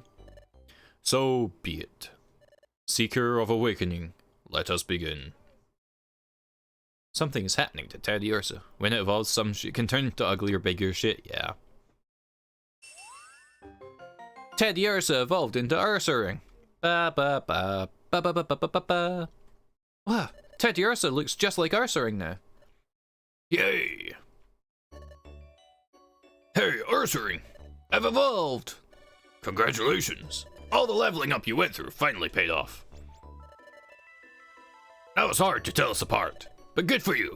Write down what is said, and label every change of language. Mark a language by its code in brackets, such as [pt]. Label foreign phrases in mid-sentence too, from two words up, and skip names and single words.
[en] So be it. Seeker of Awakening, let us begin. Something is happening to Teddiursa. When it evolves, some shit can turn to uglier, bigger shit, yeah. Teddiursa evolved into Ursaring. Ba ba ba ba ba ba ba ba ba ba. Wow, Teddiursa looks just like Ursaring now. Yay! Hey, Ursaring! I've evolved! Congratulations! All the leveling up you went through finally paid off. That was hard to tell us apart, but good for you.